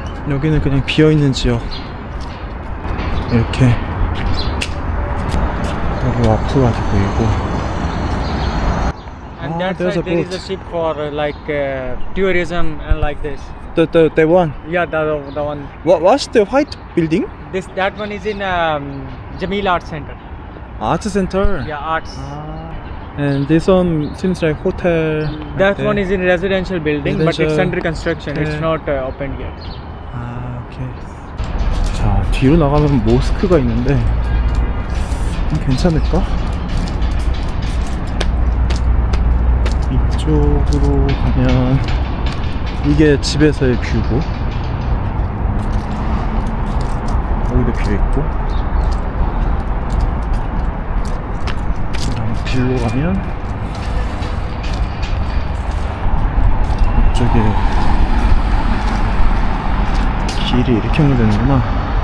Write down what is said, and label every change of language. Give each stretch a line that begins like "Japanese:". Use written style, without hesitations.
Korean: 여기는 그냥 비어있는 지역. 이렇게 여기 와프가 보이고
English: that there's side a there is boat. a ship for tourism and like this. The one. Yeah, the one. What's the white building? That one is in Jameel Art Center. Art center. Yeah, arts. And this one seems like hotel. That one is in residential building, but it's Residential. under construction. Okay. It's not opened yet.
Korean: 아, 오케이. 자, 뒤로 나가면 모스크가 있는데 괜찮을까? 이쪽으로 가면 이게 집에서의 뷰고, 여기도 뷰 있고, 그다음 길로 가면 이쪽에 길이 이렇게 연결되는구나.